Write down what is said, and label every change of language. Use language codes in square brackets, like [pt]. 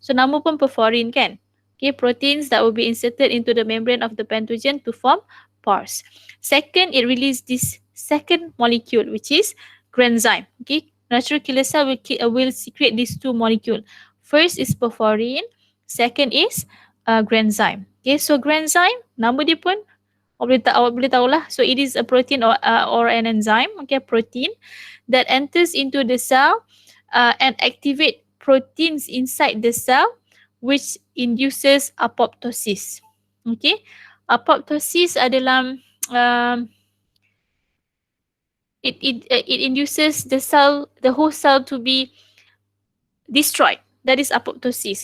[en] So [ms] nama pun perforin kan? [en] Okay, proteins that will be inserted into the membrane of the pentogen to form pores. Second, it releases this second molecule, which is granzyme. Okay, natural killer cell will secrete these two molecule. First is perforin, second is granzyme. [ms] Okay, so granzyme, nama dia pun awak boleh tahulah. [en] So it is a protein or an enzyme, okay, protein that enters into the cell and activate proteins inside the cell, which induces apoptosis. Okay, apoptosis adalah it induces the whole cell to be destroyed. That is apoptosis.